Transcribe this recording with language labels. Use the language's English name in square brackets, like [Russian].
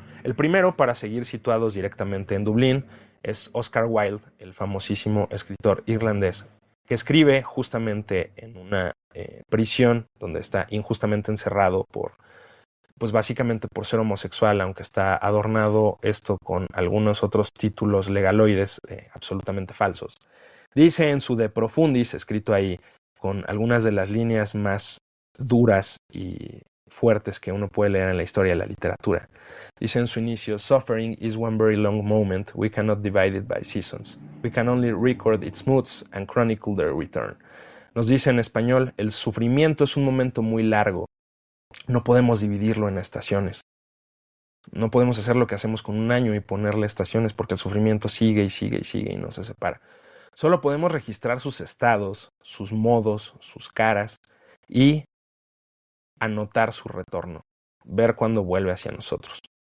[Spanish] El primero, para seguir situados directamente en Dublín, es Oscar Wilde, el famosísimo escritor irlandés, que escribe justamente en una prisión donde está injustamente encerrado pues básicamente por ser homosexual, aunque está adornado esto con algunos otros títulos legaloides absolutamente falsos. Dice en su De Profundis, escrito ahí con algunas de las líneas más duras y fuertes que uno puede leer en la historia de la literatura. [English] Dice en su inicio, "Suffering is one very long moment, we cannot divide it by seasons. We can only record its moods and chronicle their return." [Spanish] Nos dice en español, el sufrimiento es un momento muy largo, no podemos dividirlo en estaciones. No podemos hacer lo que hacemos con un año y ponerle estaciones porque el sufrimiento sigue y sigue y sigue y no se separa. Solo podemos registrar sus estados, sus modos, sus caras y anotar su retorno, ver cuándo vuelve hacia nosotros.